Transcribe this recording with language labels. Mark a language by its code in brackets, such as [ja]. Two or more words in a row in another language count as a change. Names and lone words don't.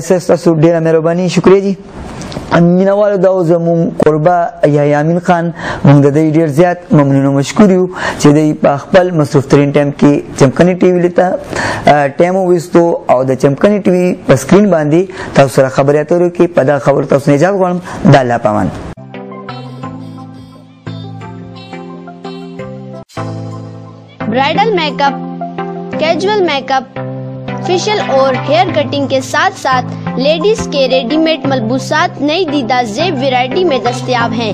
[ps] سر ستاسو ډېره مهرباني شکریه جي مینوالو دا زموږ قربه یحیی امین خان موږ د دې ډیر زیات ممنون او مشکور یو چې د په خپل مصروف ترین ټایم کې چمکني ټي وی لته ټایم وستو او د چمکني ټي وی په سکرین باندې تاسو سره خبرې اترو کې په دا خبر تاسو نه اجازه غواړم د الله پامان. [en] bridal makeup, casual makeup, facial [ur] اور [en] hair cutting [ur] کے ساتھ ساتھ لیڈیز کے ریڈیمیڈ ملبوسات نئی دیدہ زیب ورائٹی میں دستیاب ہیں.